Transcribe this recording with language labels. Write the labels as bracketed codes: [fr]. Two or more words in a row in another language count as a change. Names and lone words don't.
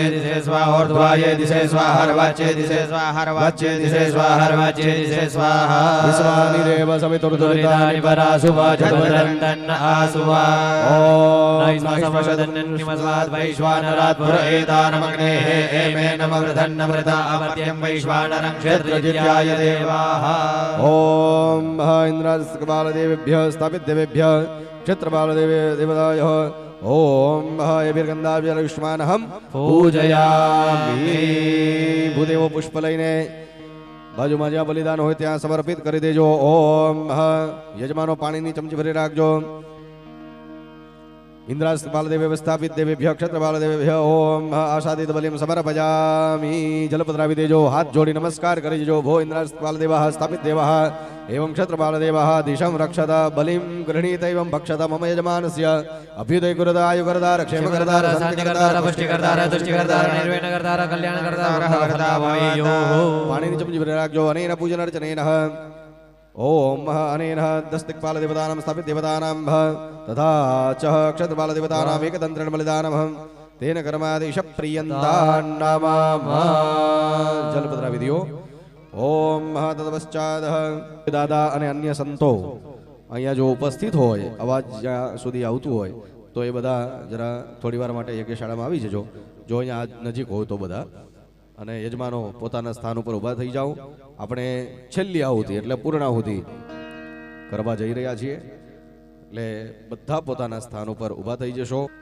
[sa] दिशे स्वाहा ऊर्ध्वाय दिशे स्वाहा रवाच्ये दिशे स्वाहा रवाच्ये दिशे स्वाहा रवाच्ये दिशे स्वाहा विश्वानि देव सवितुर्दुरितानि परासुवा जगवदन्तन्न आसुवा ओम नैष्मशदन्निमस्वाद् वैश्वानरात् पुरएतानमग्नेः एमे नमवृधन्नमृता अमर्त्यं वैश्वानरं क्षेत्रजित्याय देवाः ओम इंद्रास्कबालदेवेभ्यः स्थापितदेवेभ्यः क्षेत्रबालदेवताभ्यः ओम यभिर्गन्धाभ्यलक्ष्मानहं [gu] पूजयामि ભૂદેવો પુષ્પ લઈને બાજુમાં ज्યાં બલિદાન હોય ત્યાં સમર્પિત કરી દેજો ઓમ યજમાનો પાણીની ચમચી ભરી રાખજો [sa] इंद्रास्त बालदेवे स्थापित देवेभ्य क्षत्र बालदेवेभ्य ओम आशादित बलिम समर्पयामि [gu] જળ પધરાવી દેજો હાથ જોડી નમસ્કાર કરી જો [sa] भो इंद्रास्त बालदेवः स्थापित देवः एवं क्षत्र बालदेवः दिशं रक्षत बलिं गृह्णीत एवं भक्षत मम यजमानस्य अभ्युदय कुरुत आयुकर्ता क्षेम कर्ता शांति कर्ता पुष्टि कर्ता तुष्टि कर्ता निर्वेण कर्ता कल्याण कर्ता कर्ता वायो [gu] પાણી ચમચી ભરી રાખજો [sa] अनेन पूजन अर्चनेन ओम अनेन दस्तिक्पाल देवतानां स्थापित देवतानां तथा च क्षत्रपाल देवतानां एकदंत्रेण बलिदानम् तेन कर्मादिश प्रियन्तान्नमः [gu] જળ પધરાવી દો [sa] ओम तत्पश्चात [gu] દાદા અને અન્ય સંતો અહીંયા જો ઉપસ્થિત હોય અવાજ જ્યાં સુધી આવતું હોય તો એ બધા જરા થોડીવાર માટે યજ્ઞશાળામાં આવી જજો જો અહીંયા નજીક હોય તો બધા અને યજમાનો પોતાના સ્થાન ઉપર ઊભા થઈ જાઓ આપણે છેલ્લી આહુતિ એટલે પૂર્ણાહુતિ કરવા જઈ રહ્યા છીએ એટલે બધા પોતાના સ્થાન ઉપર ઊભા થઈ જશો